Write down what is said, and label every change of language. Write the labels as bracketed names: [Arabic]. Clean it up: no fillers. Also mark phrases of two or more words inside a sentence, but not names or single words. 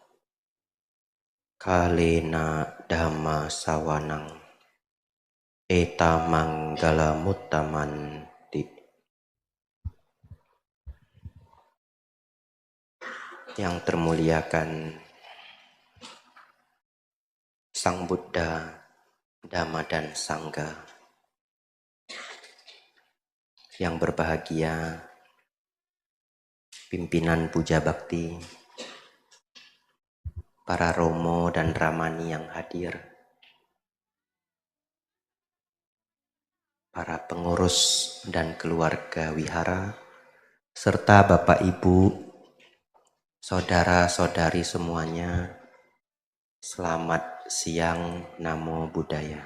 [Pali] Kalena dhamma sawanang eta manggala muttamanti. [Indonesian] Yang termuliakan Sang Buddha, Dhamma dan Sangha. Yang berbahagia pimpinan puja bakti, para romo dan ramani yang hadir, para pengurus dan keluarga wihara, serta Bapak Ibu, saudara-saudari semuanya, selamat siang, [Pali] Namo Buddhaya.